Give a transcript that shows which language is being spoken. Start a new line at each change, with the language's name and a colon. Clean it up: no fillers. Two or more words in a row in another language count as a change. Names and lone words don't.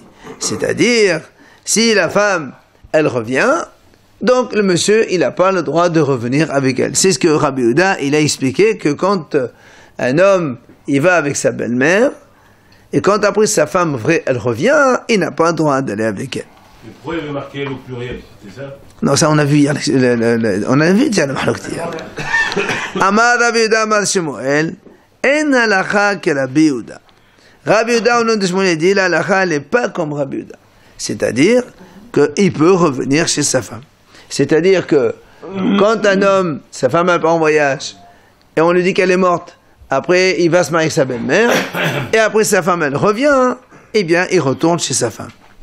French: C'est-à-dire, si la femme, elle revient, donc le monsieur, il n'a pas le droit de revenir avec elle. C'est ce que Rabbi Yehuda, il a expliqué que quand un homme, il va avec sa belle-mère, et quand après sa femme vraie, elle revient, il n'a pas le droit d'aller avec elle. Mais pourquoi il avait marqué elle au pluriel, c'est ça? Non, ça on a vu hier, on a vu déjà le malheur hier.
Hebrew: אמר רבי יהודה אמר שמואל אין הלכה כרבי יהודה.
French: Rabbi Yehuda, au nom de Shemuel, dit, la halacha, elle n'est pas comme Rabbi Yehuda. C'est-à-dire qu'il peut revenir chez sa femme. C'est-à-dire que quand un homme, sa femme n'est pas en voyage, et on lui dit qu'elle est morte, après il va se marier avec sa belle-mère, et après sa femme elle revient, eh bien il retourne chez sa femme.